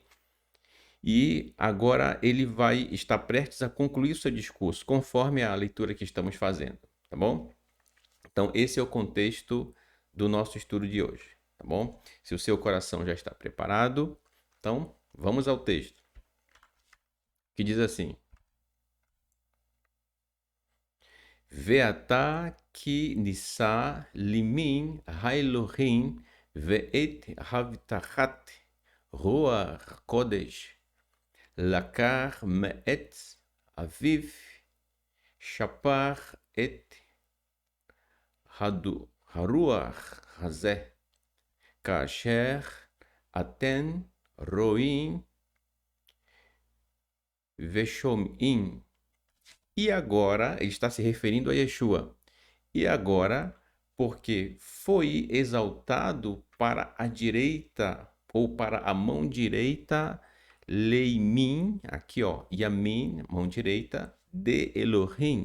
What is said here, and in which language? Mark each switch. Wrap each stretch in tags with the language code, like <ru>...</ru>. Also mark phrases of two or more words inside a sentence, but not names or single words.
<pt>E agora ele vai estar prestes a concluir seu discurso, conforme a leitura que estamos fazendo, tá bom? Então esse é o contexto do nosso estudo de hoje, tá bom? Se o seu coração já está preparado, então vamos ao texto, que diz assim:</pt> <he>ועתה כי נשא לימין האלהים ואת הבטחת רוח הקודש לקח מעץ אביו, שפך את הרוח הזה, כאשר אתם רואים ושומעים.</he> <pt>E agora, ele está se referindo a Yeshua. E agora, porque foi exaltado para a direita, ou para a mão direita, Leimin, aqui ó, Yamin, mão direita, de Elohim.</pt>